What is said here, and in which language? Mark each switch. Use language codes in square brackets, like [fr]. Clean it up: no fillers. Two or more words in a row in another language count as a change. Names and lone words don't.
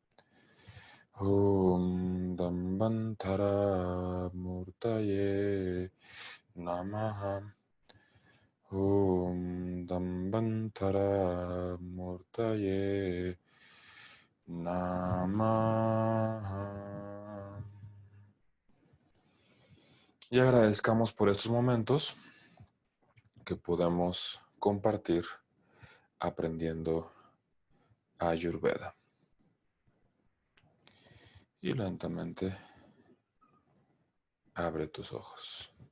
[sa] Om Dhanvantara Murtaye Namaha. Om Dhanvantara Murtaye Namaha. [es] Y agradezcamos por estos momentos que podemos compartir aprendiendo Ayurveda. Y lentamente abre tus ojos.